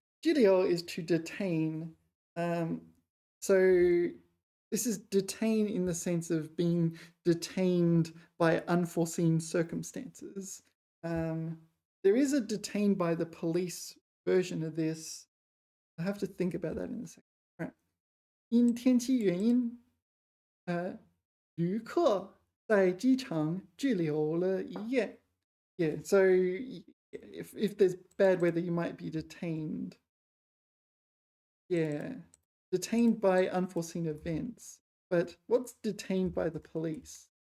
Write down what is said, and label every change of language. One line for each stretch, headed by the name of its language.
English: 拘留 is to detain. So this is detain in the sense of being detained by unforeseen circumstances. There is a detained by the police version of this. I have to think about that in a second. Right.
Chinese: 因天气原因，旅客在机场滞留了一夜.
English: Yeah, so if there's bad weather, you might be detained. Yeah, detained by unforeseen events. But what's detained by the police?